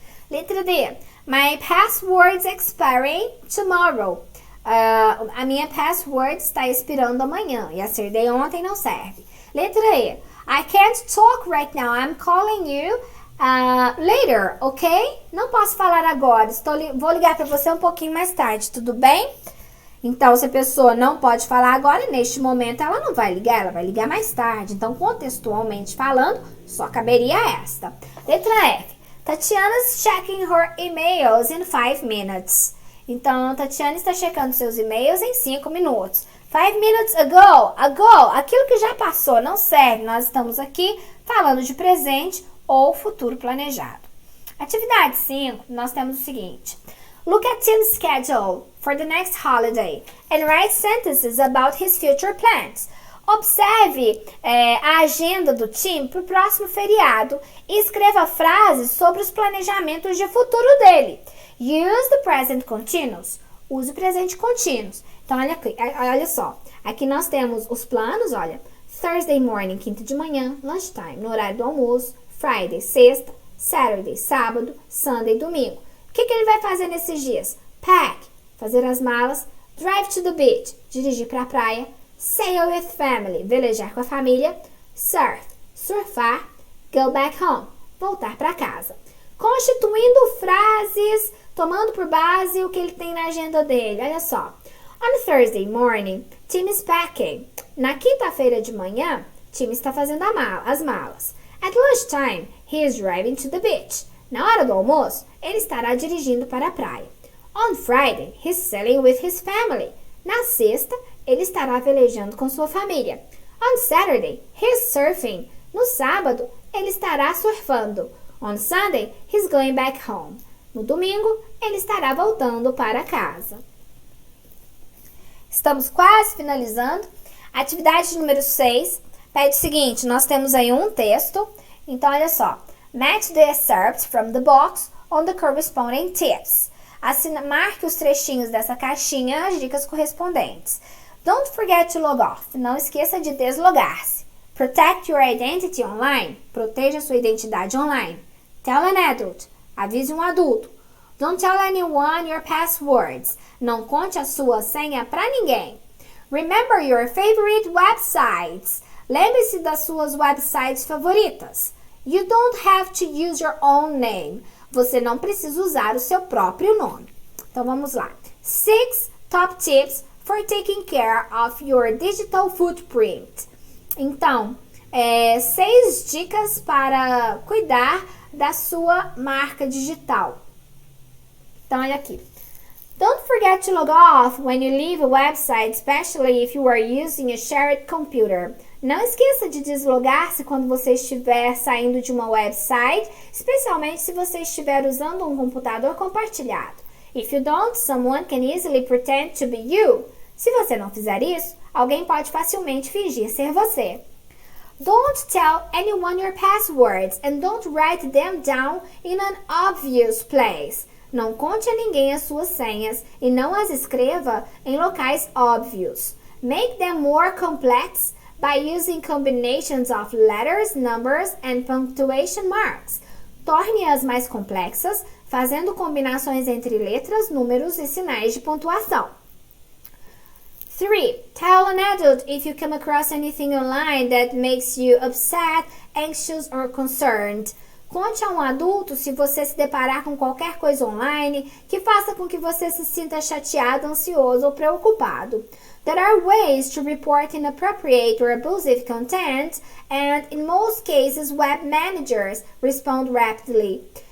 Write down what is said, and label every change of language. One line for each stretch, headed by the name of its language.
Portuguese: Letra D.
English: My password's expiring tomorrow.
Portuguese: A minha password está expirando amanhã. Yesterday, ontem não serve. Letra E.
English: I can't talk right now. I'm calling you later, ok?
Portuguese: Não posso falar agora. Vou ligar para você um pouquinho mais tarde, tudo bem? Então, se a pessoa não pode falar agora, neste momento ela não vai ligar, ela vai ligar mais tarde. Então, contextualmente falando, só caberia esta. Letra F.
English: Tatiana's checking her emails in 5 minutes.
Portuguese: Então, Tatiana está checando seus e-mails em 5 minutos.
English: 5 minutes ago,
Portuguese: aquilo que já passou não serve. Nós estamos aqui falando de presente ou futuro planejado. Atividade 5, nós temos o seguinte.
English: Look at Tim's schedule for the next holiday and write sentences about his future plans.
Portuguese: Observe a agenda do Tim para o próximo feriado e escreva frases sobre os planejamentos de futuro dele.
English: Use the present continuous.
Portuguese: use o presente contínuos. Então, olha só. Aqui nós temos os planos, olha.
English: Thursday morning,
Portuguese: quinta de manhã, lunchtime, no horário do almoço. Friday, sexta. Saturday, sábado. Sunday, domingo. O que ele vai fazer nesses dias? Pack, fazer as malas.
English: Drive to the beach,
Portuguese: dirigir para a praia.
English: Sail with family,
Portuguese: velejar com a família. Surf, surfar.
English: Go back home,
Portuguese: voltar para casa. Constituindo frases, tomando por base o que ele tem na agenda dele. Olha só.
English: On Thursday morning, Tim is packing.
Portuguese: Na quinta-feira de manhã, Tim está fazendo as malas.
English: At lunchtime, he is driving to the beach.
Portuguese: Na hora do almoço, ele estará dirigindo para a praia.
English: On Friday, he's sailing with his family.
Portuguese: Na sexta, ele estará velejando com sua família.
English: On Saturday, he's surfing.
Portuguese: No sábado, ele estará surfando.
English: On Sunday, he's going back home.
Portuguese: No domingo, ele estará voltando para casa. Estamos quase finalizando. Atividade número 6 pede o seguinte, nós temos aí um texto. Então, olha só.
English: Match the excerpts from the box on the corresponding tips.
Portuguese: Marque os trechinhos dessa caixinha as dicas correspondentes.
English: Don't forget to log off.
Portuguese: Não esqueça de deslogar-se.
English: Protect your identity online.
Portuguese: Proteja sua identidade online.
English: Tell an adult.
Portuguese: Avise um adulto.
English: Don't tell anyone your passwords.
Portuguese: Não conte a sua senha para ninguém.
English: Remember your favorite websites.
Portuguese: Lembre-se das suas websites favoritas.
English: You don't have to use your own name.
Portuguese: Você não precisa usar o seu próprio nome. Então vamos lá.
English: 6 top tips for taking care of your digital footprint.
Portuguese: Então, 6 dicas para cuidar da sua marca digital. Então, olha aqui.
English: Don't forget to log off when you leave a website, especially if you are using a shared computer.
Portuguese: Não esqueça de deslogar-se quando você estiver saindo de uma website, especialmente se você estiver usando um computador compartilhado.
English: If you don't, someone can easily pretend to be you.
Portuguese: Se você não fizer isso, alguém pode facilmente fingir ser você.
English: Don't tell anyone your passwords and don't write them down in an obvious place.
Portuguese: Não conte a ninguém as suas senhas e não as escreva em locais óbvios.
English: Make them more complex by using combinations of letters, numbers and punctuation marks.
Portuguese: Torne-as mais complexas, fazendo combinações entre letras, números e sinais de pontuação. 3.
English: Tell an adult if you come across anything online that makes you upset, anxious or concerned.
Portuguese: Conte a um adulto se você se deparar com qualquer coisa online que faça com que você se sinta chateado, ansioso ou preocupado.
English: There are ways to report inappropriate or abusive content, and in most cases, web managers respond rapidly.